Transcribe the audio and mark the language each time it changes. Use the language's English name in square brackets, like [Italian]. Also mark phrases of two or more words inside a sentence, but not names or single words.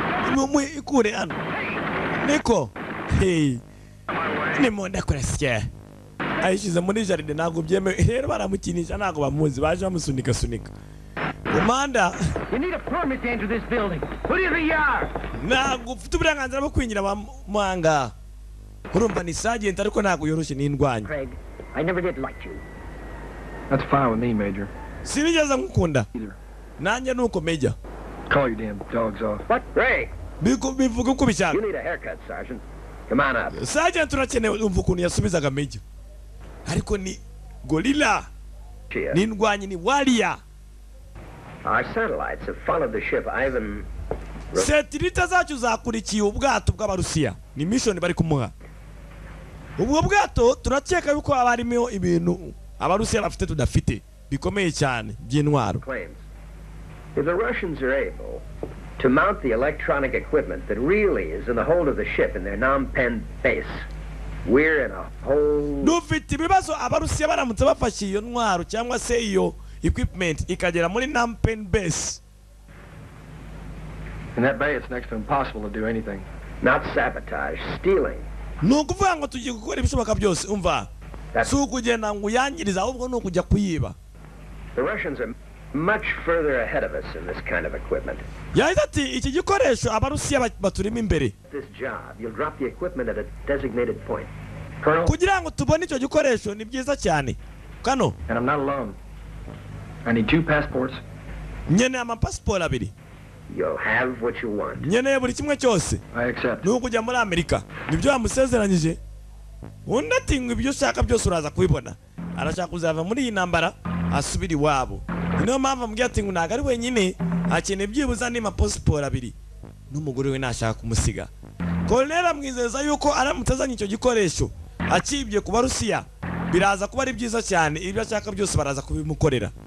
[Kinyarwanda] niko hey ni monde kwesye ayishize muri jaride ntabwo byemewe rero baramukinisha ntabwo bamuzi baje bamusunika Commander, [English] you need a permit to enter this building. What do you think you are? [Kinyarwanda] ntabwo ufite uburenganzira bwo kwinjira mwanga urumva ni sergeant ariko ntabwo yoroshye n'indwanya [English] Craig, I never did like you. That's fine with me, Major. [Kinyarwanda] sinigeze nkukunda [English] Either. [Kinyarwanda] nanjye nuko Major [English] Call your damn dogs off. What? Ray, [Kinyarwanda] bivuga uko bishaka [English] you need a haircut, Sergeant. Come on up. [Kinyarwanda] sergeant urakenewe umva ukuntu yasubizaga Major ariko ni gorilla [English] Cheer. [Kinyarwanda] n'indwanya ni warrior [English] Our satellites have followed the ship Ivan. [Kinyarwanda] setirita zacu zakurikiye ubwato bw'abarusiya ni mission bari kumuha ubwo bwato turakeka yuko haba harimo ibintu abarusiya bafite tudafite bikomeye cyane by'intwaro [English] Claims. If the Russians are able to mount the electronic equipment that really is in the hold of the ship in their Phnom Penh base, we're in a whole... [Kinyarwanda] dufite ibibazo abarusiya baramutse bafashe iyo ntwaro cyangwa se iyo equipment ikagera muri Phnom Penh base. [English] In that bay, it's next to impossible to do anything. Not sabotage, stealing. [Kinyarwanda] ni ukuvuga ngo tugiye gukora ibishoboka byose umva si ukugenda ngo uyangirize ahubwo ni ukujya kuyiba [English] The Russians are much further ahead of us in this kind of equipment. [Kinyarwanda] yahise ati iki gikoresho abarusiya baturimo imbere [English] This job, you'll drop the equipment at a designated point. Colonel, [Kinyarwanda] kugira ngo tubone icyo gikoresho ni byiza cyane kano [English] And I'm not alone. I need 2 passports. [Kinyarwanda] nkeneye amapasiporo abiri [English] you'll have what you want. [Kinyarwanda] nkeneye buri kimwe cyose [English] I accept. [Kinyarwanda] ni ukujya muri Amerika nibyo yamusezeranyije undi ati ngo ibyo ushaka byose uraza kubibona arashaka kuzava muri iyi ntambara asubira iwabo niyo mpamvu amubwira ati ngo ntabwo ari wenyine akeneye byibuze andi mapasiporo abiri n'umugore we ntashaka kumusiga Colonel amwizeza yuko aramutse azanye icyo gikoresho akibye ku Barusiya biraza kuba ari byiza cyane ibyo ashaka byose baraza kubimukorera